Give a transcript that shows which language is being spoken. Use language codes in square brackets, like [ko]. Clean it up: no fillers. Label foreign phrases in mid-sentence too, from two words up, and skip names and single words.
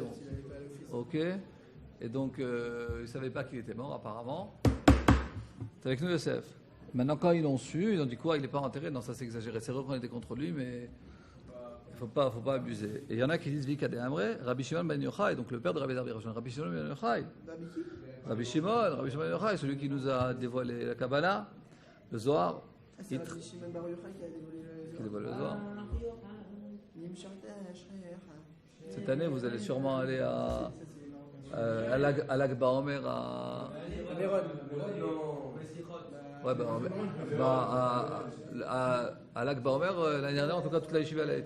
[fr] Ok. Et donc il ne savait pas qu'il était mort apparemment. C'est avec nous Yosef. Maintenant quand ils l'ont su, ils ont dit quoi, il n'est pas enterré. Non, ça c'est exagéré. C'est vrai qu'on était contre lui, mais il ne faut pas abuser. Et il y en a qui disent [arc] ואיכא דאמרי, [fr] Rabbi Shimon ben Yochai, donc le père de Rabbi Elazar, Rabbi Shimon ben Yochai. Rabbi Shimon ben Yochai, celui qui nous a dévoilé la Kabbalah, le Zohar. C'est Rabbi Shimon ben Yochai qui a dévoilé le Zohar. Cette année, vous allez sûrement aller à Lag Baomer à Lag Baomer l'année dernière, en tout cas toute la yeshiva elle a été.